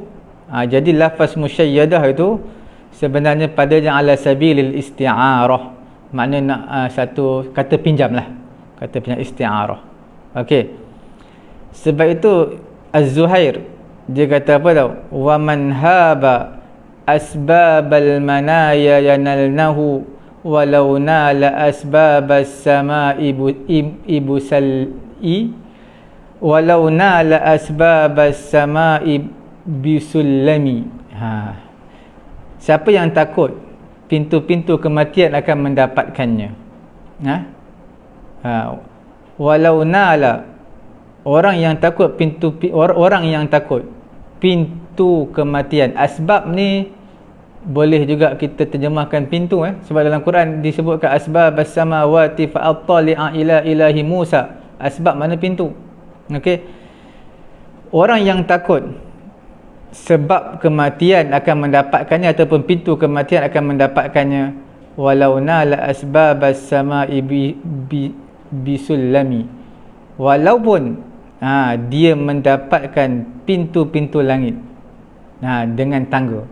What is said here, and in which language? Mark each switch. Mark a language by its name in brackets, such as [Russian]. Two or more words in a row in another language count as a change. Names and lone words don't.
[Malay] Jadi lafaz musyayyadah itu sebenarnya pada yang [Arabic] على سبيل الاستعارة, [Malay] makna nak satu kata pinjam lah, kata pinjam isti'arah. Okey, sebab itu Az-Zuhair dia kata apa tau, [Arabic] ومن هاب أسباب المنايا ينلنه ولو نال أسباب السماء إبوسالي ولو نال أسباب السماء بسلم. [Malay] Siapa yang takut pintu-pintu kematian akan mendapatkannya. Walau nala, orang yang takut orang yang takut pintu kematian. Asbab ni boleh juga kita terjemahkan pintu, sebab dalam Quran disebutkan [Arabic] أسباب السماوات فأطلع إلى إله موسى. [Malay] Asbab mana pintu. Okey, orang yang takut sebab kematian akan mendapatkannya, ataupun pintu kematian akan mendapatkannya, [Arabic] ولو نال أسباب السماء بسلم, [Malay] walaupun dia mendapatkan pintu-pintu langit dengan tangga.